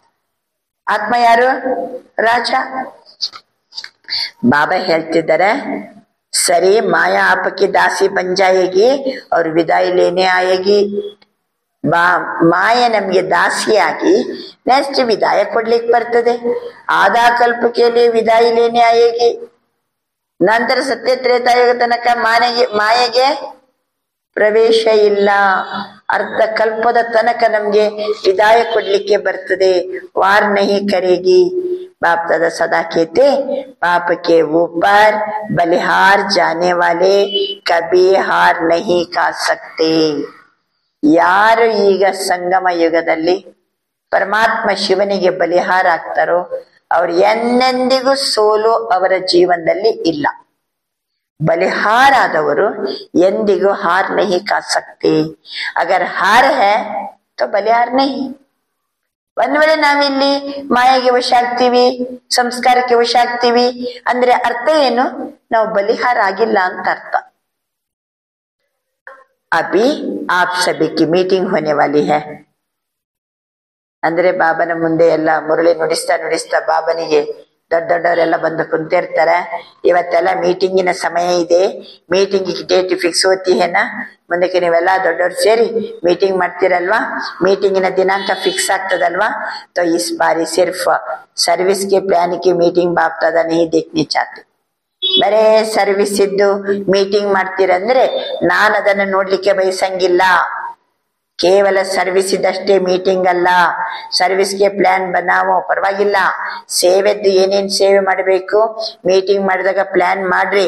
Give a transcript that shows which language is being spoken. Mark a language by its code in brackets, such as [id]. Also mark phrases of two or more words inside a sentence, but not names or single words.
[kn] ಆತ್ಮ ಯಾರು? ರಾಜ. ಬಾಬಾ ಹೇಳ್ತಿದ್ದಾರೆ, ಸರಿ ಮಾಯಾ [hi] आपकी दासी बन जाएगी और विदाई लेने आएगी. [kn] ಮಾಯ ನಮ್ಗೆ ದಾಸಿಯಾಗಿ ನೆಕ್ಸ್ಟ್ ವಿದಾಯ ಕೊಡ್ಲಿಕ್ಕೆ ಬರ್ತದೆ. [hi] ಆದಾ ಕಲ್ಪಕ್ಕೆ विदाई लेने आएगी. [kn] ನಂತರ ಸತ್ಯ ತ್ರೇತಾಯುಗ ತನಕ ಮಾಯೆಗೆ ಪ್ರವೇಶ ಇಲ್ಲ. ಅರ್ಧ ಕಲ್ಪದ ತನಕ ನಮ್ಗೆ ವಿದಾಯ ಕೊಡ್ಲಿಕ್ಕೆ ಬರ್ತದೆ. [hi] वार नहीं करेगी. बाप दादा सदा कहते, पाप के ऊपर बलिहार जाने वाले कभी हार नहीं खा सकते. [kn] ಯಾರು ಈಗ ಸಂಗಮ ಯುಗದಲ್ಲಿ ಪರಮಾತ್ಮ ಶಿವನಿಗೆ ಬಲಿಹಾರ ಆಗ್ತಾರೋ ಅವ್ರು ಎಂದೆಂದಿಗೂ ಸೋಲು ಅವರ ಜೀವನದಲ್ಲಿ ಇಲ್ಲ. ಬಲಿಹಾರ ಆದವರು ಎಂದಿಗೂ [hi] हार नहीं खा सकते. अगर हार है तो बलिहार नहीं. [kn] ಒಂದ್ ವೇಳೆ ನಾವಿಲ್ಲಿ ಮಾಯೆಗೆ ವಶ ಆಗ್ತೀವಿ, ಸಂಸ್ಕಾರಕ್ಕೆ ವಶ ಆಗ್ತೀವಿ ಅಂದ್ರೆ ಅರ್ಥ ಏನು? ನಾವು ಬಲಿಹಾರ ಆಗಿಲ್ಲ ಅಂತ ಅರ್ಥ. [hi] अभी आप सभी की मीटिंग होने वाली है. [kn] ಅಂದ್ರೆ ಬಾಬನ ಮುಂದೆ ಎಲ್ಲ ಮುರಳಿ ನುಡಿಸ್ತಾ ಬಾಬನಿಗೆ ದೊಡ್ಡವರೆಲ್ಲ ಬಂದು ಕುಂತಿರ್ತಾರೆ. ಇವತ್ತೆಲ್ಲ ಮೀಟಿಂಗಿನ ಸಮಯ ಇದೆ, [en] meeting date fix [hi] होती है ना? [kn] ಮುಂದಕ್ಕೆ ನೀವೆಲ್ಲ ದೊಡ್ಡವ್ರು ಸೇರಿ ಮೀಟಿಂಗ್ ಮಾಡ್ತೀರಲ್ವಾ? ಮೀಟಿಂಗಿನ ದಿನಾಂಕ ಫಿಕ್ಸ್ ಆಗ್ತದಲ್ವಾ? [hi] तो इस बारी सिर्फ सर्विस के प्लान की मीटिंग बाप दादा नहीं देखनी चाहते. [kn] ಬರೇ ಸರ್ವಿಸ್ ಇದ್ದು ಮೀಟಿಂಗ್ ಮಾಡ್ತೀರಂದ್ರೆ ನಾನು ಅದನ್ನು ನೋಡ್ಲಿಕ್ಕೆ ಬಯಸಂಗಿಲ್ಲ. ಕೇವಲ ಸರ್ವಿಸ್ ಇದ್ದಷ್ಟೇ ಮೀಟಿಂಗ್ ಅಲ್ಲ, ಸರ್ವಿಸ್ಗೆ [hi] प्लान बनाओ, [kn] ಪರವಾಗಿಲ್ಲ. ಸೇವೆದ್ದು ಏನೇನ್ ಸೇವೆ ಮಾಡಬೇಕು ಮೀಟಿಂಗ್ ಮಾಡಿದಾಗ ಪ್ಲಾನ್ ಮಾಡ್ರಿ.